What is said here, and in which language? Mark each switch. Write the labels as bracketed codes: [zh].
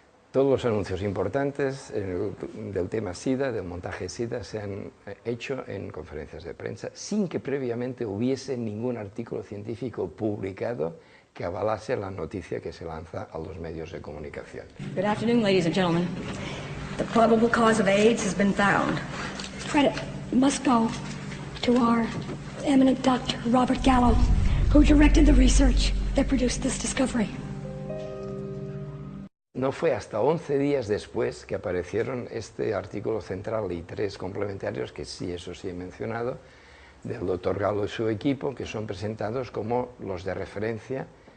[es] Todos los anuncios importantes del tema SIDA, del montaje SIDA, se han hecho en conferencias de prensa sin que previamente hubiese ningún artículo científico publicado que avalase la noticia que se lanza a los medios de comunicación. [en] Good afternoon, ladies and gentlemen. The probable cause of AIDS has been found. Credit must go to our eminent Dr. Robert Gallo, who directed the research that produced this discovery. [es] No fue hasta 11 días después que aparecieron este artículo central y 3 complementarios, que sí, eso sí he mencionado, del doctor Gallo y su equipo, que son presentados como los de referencia.